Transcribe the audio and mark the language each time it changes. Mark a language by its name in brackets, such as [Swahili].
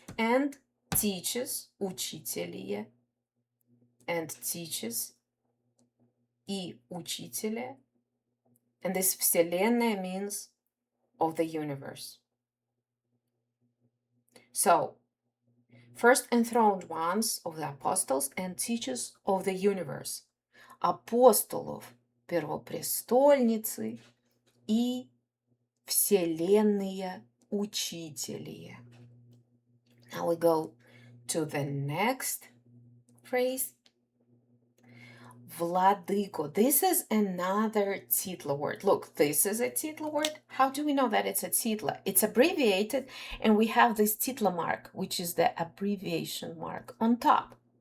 [English] And teachers, [Church Slavic] учителие. [English] And teachers, [Church Slavic] и учителя. [English] And this вселенная means of the universe. So, first enthroned ones of the apostles and teachers of the universe. [Church Slavic] Апостолов первопрестольницы и вселенные учителие. [English] Now we go to the next phrase. Vladyko. This is another titla word. Look, this is a titla word. How do we know that it's a titla? It's abbreviated, and we have this titla mark, which is the abbreviation mark on top.